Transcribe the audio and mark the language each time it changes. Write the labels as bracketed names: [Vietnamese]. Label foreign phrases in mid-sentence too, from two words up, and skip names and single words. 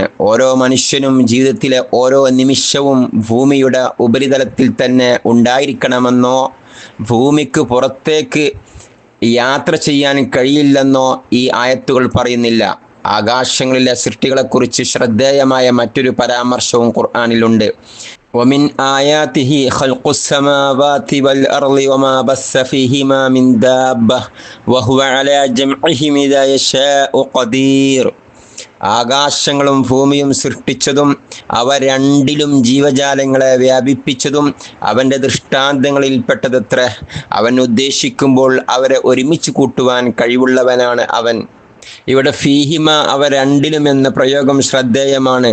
[Malayalam] ഓരോ മനുഷ്യനും ജീവിതത്തിലെ ഓരോ നിമിഷവും ഭൂമിയുടെ ഉപരിതലത്തിൽ തന്നെ ഉണ്ടായിരിക്കണമെന്നോ ഭൂമിക്ക് പുറത്തേക്ക് യാത്ര ചെയ്യാൻ കഴിയില്ലെന്നോ ഈ ആയത്തുകൾ പറയുന്നില്ല. ആകാശങ്ങളിലെ സൃഷ്ടികളെക്കുറിച്ച് ശ്രദ്ധേയമായ മറ്റൊരു പരാമർശവും ഖുർആനിലുണ്ട്. [Arabic] ومن آياته خلق السماوات والأرض وما بث فيهما من دابة وهو على جمعهم إذا يشاء قدير. [Malayalam] ആകാശങ്ങളും ഭൂമിയും സൃഷ്ടിച്ചതും അവ രണ്ടിലും ജീവജാലങ്ങളെ വ്യാപിപ്പിച്ചതും അവൻ്റെ ദൃഷ്ടാന്തങ്ങളിൽപ്പെട്ടതത്ര. അവൻ ഉദ്ദേശിക്കുമ്പോൾ അവരെ ഒരുമിച്ച് കൂട്ടുവാൻ കഴിവുള്ളവനാണ് അവൻ. ഇവിടെ ഫീഹിമ, അവ രണ്ടിലും എന്ന പ്രയോഗം ശ്രദ്ധേയമാണ്.